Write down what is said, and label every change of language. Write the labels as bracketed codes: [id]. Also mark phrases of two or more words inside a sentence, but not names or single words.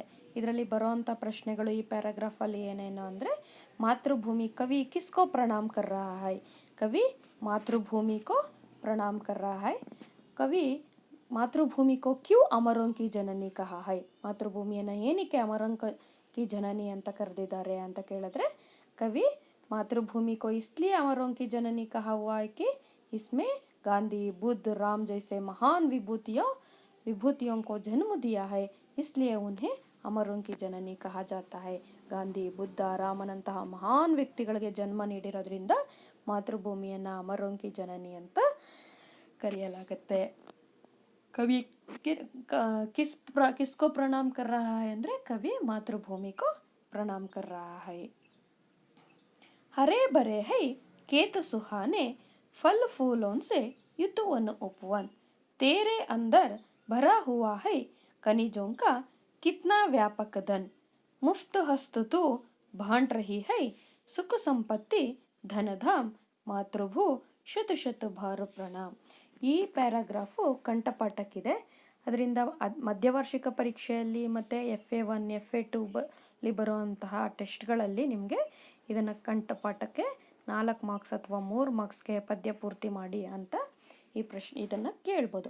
[kn] ಇದರಲ್ಲಿ ಬರೋವಂಥ ಪ್ರಶ್ನೆಗಳು ಈ ಪ್ಯಾರಾಗ್ರಾಫಲ್ಲಿ ಏನೇನು ಅಂದರೆ, [hi] मातृभूमि कवि किसको प्रणाम कर रहा है, कवि मातृभूमि को प्रणाम कर रहा है. कवि मातृभूमि को क्यों अमरों की जननी कहा है, [kn] ಮಾತೃಭೂಮಿಯನ್ನು ಏನಕ್ಕೆ [hi] अमरों की जननी [kn] ಅಂತ ಕರೆದಿದ್ದಾರೆ ಅಂತ ಕೇಳಿದ್ರೆ, [hi] कवि मातृभूमि को इसलिए अमरों की जननी कहा ಹುआ है कि इसमें गांधी, बुद्ध, राम जैसे महान विभूतियों को जन्म दिया है, इसलिए उन्हें अमरों की जननी कहा जाता है. [kn] ಗಾಂಧಿ, ಬುದ್ಧ, ರಾಮನಂತಹ ಮಹಾನ್ ವ್ಯಕ್ತಿಗಳಿಗೆ ಜನ್ಮ ನೀಡಿರೋದ್ರಿಂದ ಮಾತೃಭೂಮಿಯನ್ನು [hi] अमरों की जननी [kn] ಅಂತ ಕರೆಯಲಾಗುತ್ತೆ. [hi] कवि किसको प्रणाम कर रहा है ಅಂದರೆ कवि मातृभूमि को प्रणाम कर रहा है. हरे भरे हैं खेत सुहाने, फल फूलों से युतुवन उपवन, तेरे अंदर भरा हुआ है खनिजों का कितना व्यापक धन, मुफ्त हस्त तू बांट रही है सुख संपत्ति धनधाम, मातृभू शत शत बार प्रणाम. [kn] ಈ ಪ್ಯಾರಾಗ್ರಾಫು ಕಂಠಪಾಠಕ್ಕಿದೆ. ಅದರಿಂದ ಮಧ್ಯವಾರ್ಷಿಕ ಪರೀಕ್ಷೆಯಲ್ಲಿ ಮತ್ತು FA1 FA2 ಬರುವಂತಹ ಟೆಸ್ಟ್ಗಳಲ್ಲಿ ನಿಮಗೆ ಇದನ್ನು ಕಂಠಪಾಠಕ್ಕೆ 4 ಮಾರ್ಕ್ಸ್ ಅಥವಾ 3 ಮಾರ್ಕ್ಸ್ಗೆ ಪದ್ಯ ಪೂರ್ತಿ ಮಾಡಿ ಅಂತ ಇದನ್ನು ಕೇಳ್ಬೋದು.